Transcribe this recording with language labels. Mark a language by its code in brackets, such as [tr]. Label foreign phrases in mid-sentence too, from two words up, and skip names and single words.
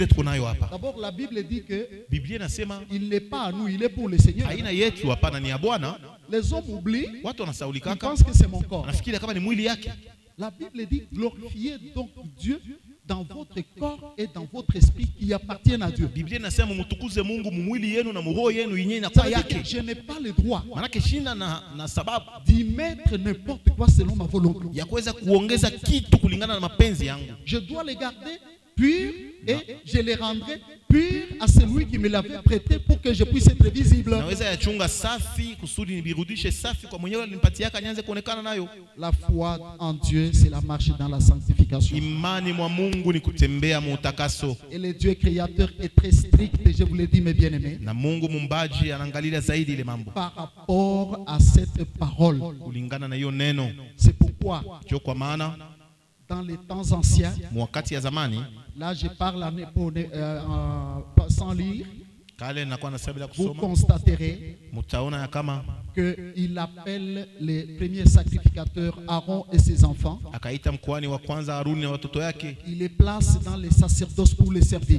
[fr] D'abord, la Bible dit que il n'est pas à nous, il est pour le Seigneur. Les hommes oublient. Ils pensent que c'est mon corps. La Bible dit glorifiez donc Dieu dans votre corps et dans votre esprit qui appartiennent à Dieu. [sw] Biblia inasema mtukuze Mungu mwili yenu na roho yenu yenyewe na [fr] Ça [sw] kwa [fr] veut dire [sw] yake. [fr] que je n'ai pas le droit [sw] Manake shina na sababu [fr] d'y mettre n'importe quoi selon ma volonté. [sw] ya kuweza kuongeza kitu kulingana na mapenzi yangu. [fr] Je dois les garder purs et je les rendrai purs à celui qui me l'avait prêté pour que je puisse être visible. [sw] Naweza yachunga safi kusudi nibirudishe safi kwa mwenyewe alinipatia nianze kuonekana nayo. [fr] La foi en Dieu, c'est la marche dans la sanctification. [sw] Imani mwa Mungu ni kutembea mu utakaso. [fr] Et le Dieu créateur est très strict, je vous l'ai dit mes bien-aimés. [sw] Na Mungu mumbaji anaangalia zaidi ile mambo. [fr] Par rapport à cette parole. [sw] Kulingana na hiyo neno. [fr] C'est pourquoi [sw] Kwa maana [fr] dans les temps anciens, [sw] wakati ya zamani, [fr] là je parle sans lire, vous constaterez qu'il appelle les premiers sacrificateurs Aaron et ses enfants. Il les place dans les sacerdoces pour les servir.